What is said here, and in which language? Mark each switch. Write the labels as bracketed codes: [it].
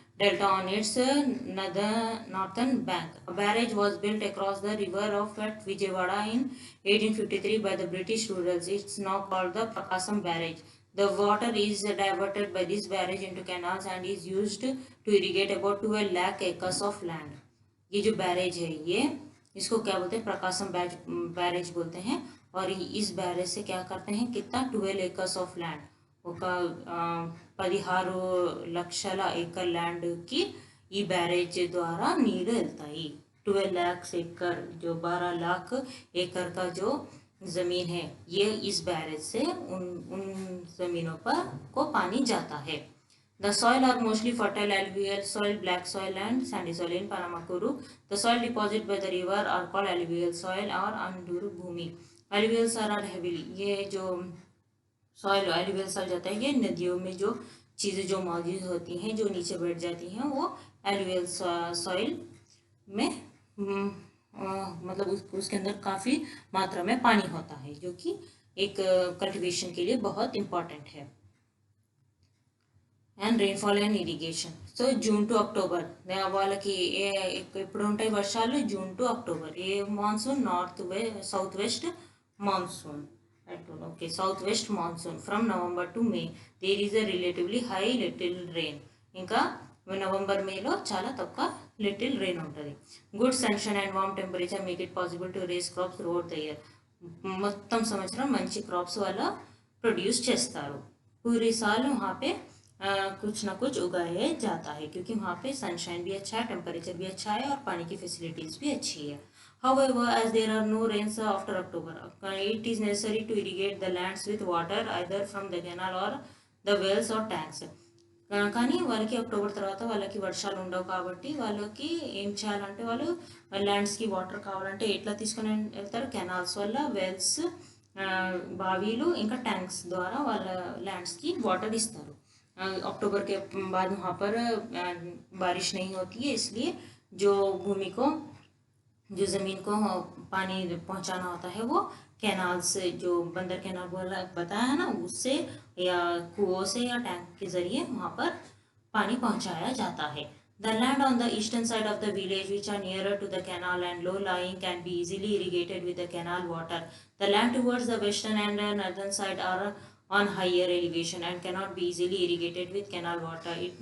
[en] delta on its northern bank. A barrage was built across the river of at Vijayawada in 1853 by the British rulers. It's now called the Prakasam Barrage. The water is diverted by this barrage into canals and is used to irrigate about 12 lakh acres of land. [hi] ये जो barrage है ये इसको क्या बोलते हैं, प्रकाशम barrage बोलते हैं। और इस बैरेज से क्या करते हैं, कितना 12 [en] acres of land, [te] ఒక 16 లక్షల ఏకర్ ల్యాండ్కి ఈ బ్యారేజ్ ద్వారా నీళ్ళు వెళ్తాయి। [hi] 12 lakhs एकड़ जो 12 लाख एकड़ का जो ज़मीन है ये इस बैरेज से उन ज़मीनों पर को पानी जाता है। [en] The soil are mostly fertile alluvial soil, black soil and sandy soil in Panamakuru. The soil deposited by the river are called alluvial soil or Anduru Bhumi. Alluvials are heavily, [hi] ये जो soil alluvial soil जाता है, ये नदियों में जो चीज़ें जो मौजूद होती हैं जो नीचे बैठ जाती हैं वो एलुवियल सॉइल में मतलब उसके अंदर काफ़ी मात्रा में पानी होता है जो कि एक कल्टीवेशन के लिए बहुत इम्पॉर्टेंट है। [en] and rainfall and irrigation, so June to October [te] వాళ్ళకి ఎప్పుడు ఉంటాయి వర్షాలు, [en] June to October. A monsoon, south west monsoon, okay south west monsoon from November to May there is a relatively high little rain, [te] ఇంకా November మేలో చాలా తక్కువ little rain ఉంటుంది। [en] good sunshine and warm temperature make it possible to raise crops throughout the year, [te] మొత్తం సంవత్సరం మంచి crops వల్ల produce చేస్తారు। [hi] పూరీ సాల్ वहाँ पे कुछ ना कुछ उगाया जाता है क्योंकि वहाँ पे सनशाइन भी अच्छा है, टेम्परेचर भी अच्छा है और पानी की फैसिलिटीज़ भी अच्छी है। [en] However, as there are no rains after October, it is necessary to irrigate the lands with water either from the canal or the wells or tanks. [te] కానీ వాళ్ళకి అక్టోబర్ తర్వాత వాళ్ళకి వర్షాలు ఉండవు కాబట్టి వాళ్ళకి ఏం చేయాలంటే వాళ్ళు ల్యాండ్స్కి వాటర్ కావాలంటే ఎట్లా తీసుకొని వెళ్తారు, కెనాల్స్ వల్ల, వెల్స్ బావిలు ఇంకా ట్యాంక్స్ ద్వారా వాళ్ళ ల్యాండ్స్కి వాటర్ ఇస్తారు। [hi] अक्टूबर के बाद वहाँ पर बारिश नहीं होती है, इसलिए जो भूमि को, जो ज़मीन को पानी पहुँचाना होता है वो कैनाल से, जो बंदर कैनाल बोला बताया है ना, उससे या कुओं से या टैंक के ज़रिए वहाँ पर पानी पहुँचाया जाता है। [en] The land on the eastern side of the village which are nearer to the canal and low lying can be easily irrigated with the canal water. The land towards the western and northern side are on higher elevation and cannot be easily irrigated with canal water.